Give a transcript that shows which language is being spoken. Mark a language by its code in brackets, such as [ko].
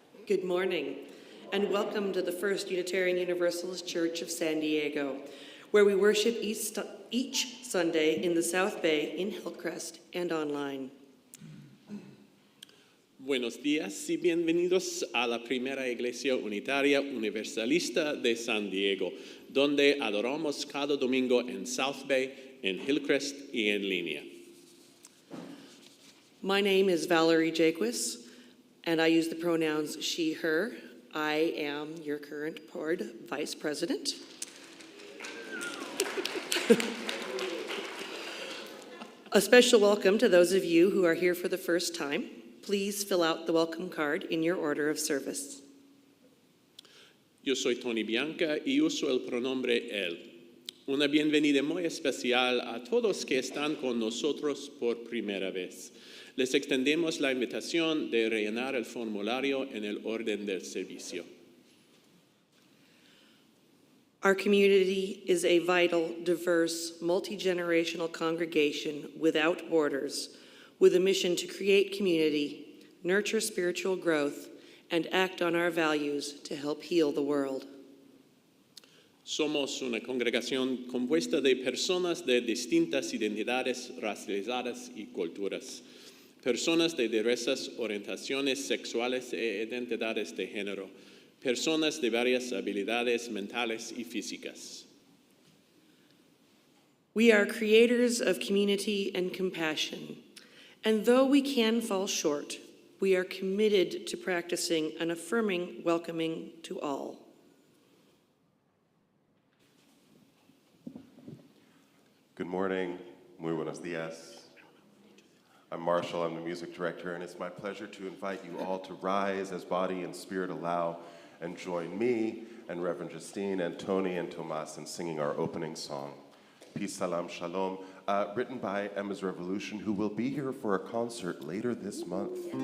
[en] Good morning, and welcome to the First Unitarian Universalist Church of San Diego, where we worship each Sunday in the South Bay, in Hillcrest, and online. [es] Buenos días y bienvenidos a la primera Iglesia Unitaria Universalista de San Diego, donde adoramos cada domingo en South Bay, en Hillcrest y en línea. [en] My name is Valerie Jaquis, and I use the pronouns she, her. I am your current board vice president. A special welcome to those of you who are here for the first time. Please fill out the welcome card in your order of service. [es] Yo soy Tony Bianca y uso el pronombre él. Una bienvenida muy especial a todos que están con nosotros por primera vez. Les extendemos la invitación de rellenar el formulario en el orden del servicio. [en] Our community is a vital, diverse, multi-generational congregation without borders, with a mission to create community, nurture spiritual growth, and act on our values to help heal the world. [es] Somos una congregación compuesta de personas de distintas identidades racializadas y culturas, personas de diversas orientaciones sexuales e identidades de género, personas de varias habilidades mentales y físicas. [en] We are creators of community and compassion, and though we can fall short, we are committed to practicing an affirming welcoming to all. Good morning, [es] muy buenos días. [en] I'm Marshall, I'm the music director, and it's my pleasure to invite you all to rise as body and spirit allow and join me and Reverend Justine and Tony and Tomas in singing our opening song, Peace, Salam, Shalom, written by Emma's Revolution, who will be here for a concert later this month.